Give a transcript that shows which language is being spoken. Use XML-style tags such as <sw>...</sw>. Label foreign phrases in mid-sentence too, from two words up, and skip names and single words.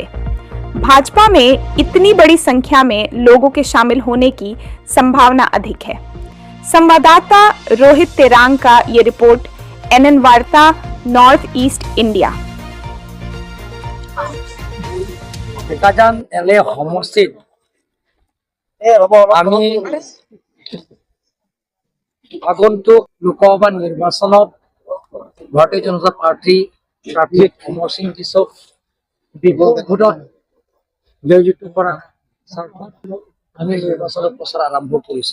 <hi>भाजपा में इतनी बड़ी संख्या में लोगों के शामिल होने की संभावना अधिक है। संवाददाता रोहित तेरांग का ये रिपोर्ट, NN वार्ता नॉर्थ ईस्ट इंडिया।</hi> <as>बोकाजान LA সমষ্টিত আমি আগন্তুক লোকসভা নিৰ্বাচনত ভাৰতীয় জনতা পাৰ্টি প্ৰাৰ্থী অমৰ সিং টিছক বিপক্ষত জয়যুক্ত কৰা আমি নিৰ্বাচনত প্ৰচাৰ আৰম্ভ কৰিছো।</as>